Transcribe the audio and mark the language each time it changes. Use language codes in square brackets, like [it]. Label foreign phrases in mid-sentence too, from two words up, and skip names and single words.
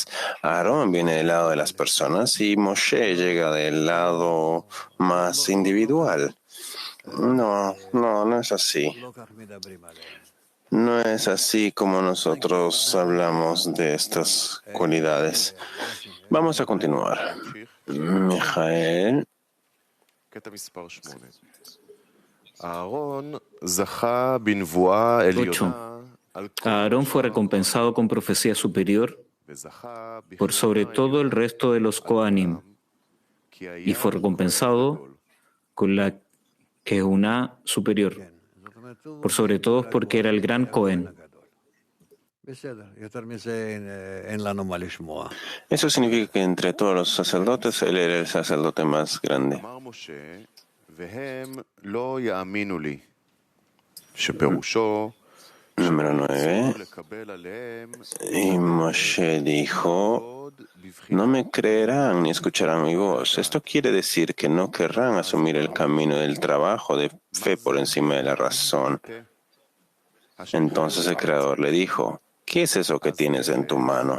[es] Aarón viene del lado de las personas y Moshe llega del lado más individual. No es así. No es así como nosotros hablamos de estas cualidades. Vamos a continuar. Mijael. [he] קטע מספר 8. אהרון זכה בנבואה עליונה על כל [es] Aarón fue recompensado con profecía superior [he] וזכה [es] por sobre todo el resto de los Kohanim y fue recompensado con la Kehuná superior, por sobre todos porque era el gran Cohen. Eso significa que entre todos los sacerdotes, él era el sacerdote más grande. [he] אמר משה, והם לא יאמינו לי, שפירושו [es] Número 9. [he] לקבל עליהם [es] Y Moshe dijo, no me creerán ni escucharán mi voz. Esto quiere decir que no querrán asumir el camino del trabajo de fe por encima de la razón. Entonces el Creador le dijo, ¿qué es eso que tienes en tu mano?